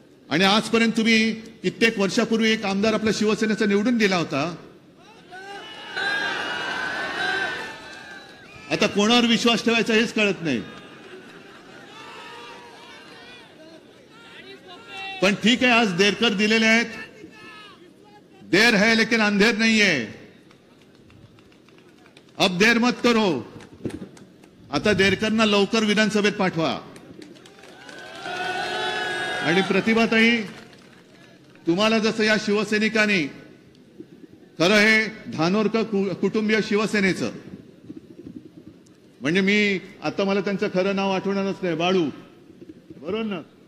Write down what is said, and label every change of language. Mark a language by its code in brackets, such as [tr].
[mr] आणि आजपर्यंत तुम्ही कित्येक वर्षापूर्वी एक आमदार आपल्या शिवसेनेचा निवडून दिला होता. आता कोणावर विश्वास ठेवायचा हेच कळत नाही. पण ठीक आहे, आज देरकर दिलेले आहेत. [hi] देर है लेकिन अंधेर नहीं है. अब देर मत करो. [mr] आता देरकरना लवकर विधानसभेत पाठवा. आणि प्रतिभाताई, तुम्हाला जसं या शिवसैनिकांनी, खरं हे धानोरकर कुटुंबीय शिवसेनेचं, म्हणजे मी आता मला त्यांचं खरं नाव आठवणारच नाही, बाळू, बरोबर ना?